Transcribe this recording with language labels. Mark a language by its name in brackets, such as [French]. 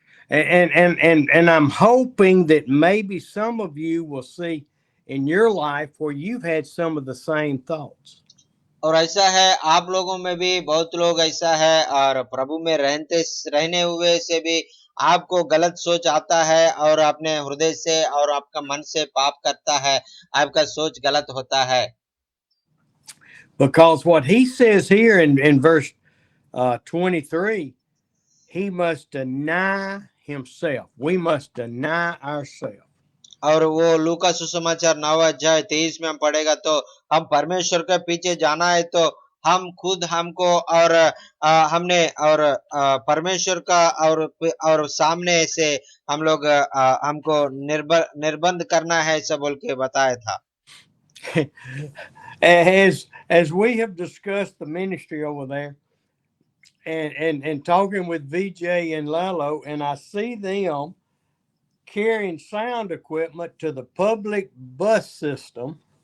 [English] And I'm hoping that maybe some of you will see in your life where you've had some of the same thoughts. [Hindi] और ऐसा है आप लोगों में भी बहुत लोग ऐसा है और प्रभु में रहने हुए से भी आपको गलत सोच आता है और अपने हृदय से और आपका मन से पाप करता है, आपका सोच गलत होता है। [English] Because what he says here in verse 23, he must deny himself. We must deny ourselves. [Hindi] और वो लूका सुसमाचार 9 अध्याय 23 में हम पढ़ेगा तो हम परमेश्वर के पीछे जाना है तो हम खुद हमको और हमने और परमेश्वर का और सामने से हम लोग हमको निर्बंध करना है ऐसा बोल के बताया था। [English] As we have discussed the ministry over there and talking with VJ and Lalo, and I see them carrying sound equipment to the public bus system.